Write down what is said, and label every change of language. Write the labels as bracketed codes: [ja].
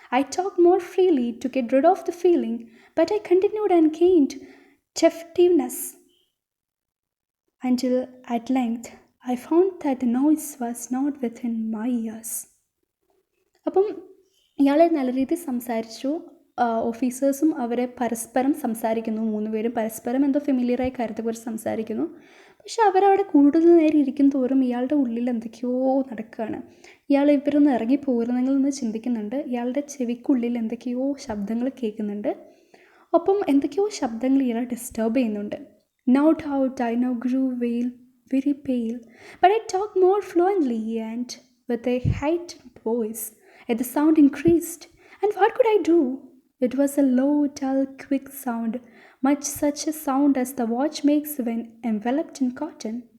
[en] I talked more freely to get rid of the feeling, but I continued and gained testiveness until at length I found that the noise was not within my ears. [ml] അപ്പം ഇയാൾ നല്ല രീതിയിൽ സംസാരിച്ചു. ഓഫീസേഴ്സും അവരെ പരസ്പരം സംസാരിക്കുന്നു, മൂന്നുപേരും പരസ്പരം എന്തോ ഫെമിലിയറായ കാര്യത്തെക്കുറിച്ച് സംസാരിക്കുന്നു. പക്ഷെ അവരവിടെ കൂടുതൽ നേരം ഇരിക്കും തോറും ഇയാളുടെ ഉള്ളിൽ എന്തൊക്കെയോ നടക്കുകയാണ്. ഇയാൾ ഇവരൊന്ന് ഇറങ്ങിപ്പോരുന്നെങ്കിൽ എന്ന് ചിന്തിക്കുന്നുണ്ട്. ഇയാളുടെ ചെവിക്കുള്ളിൽ എന്തൊക്കെയോ ശബ്ദങ്ങൾ കേൾക്കുന്നുണ്ട്. ഒപ്പം എന്തൊക്കെയോ ശബ്ദങ്ങൾ ഇയാളെ ഡിസ്റ്റർബ് ചെയ്യുന്നുണ്ട്. [en] No doubt I now grew very pale, but I talked more fluently and with a heightened voice. As the sound increased, and what could I do? It was a low, dull, quick sound, much such a sound as the watch makes when enveloped in cotton.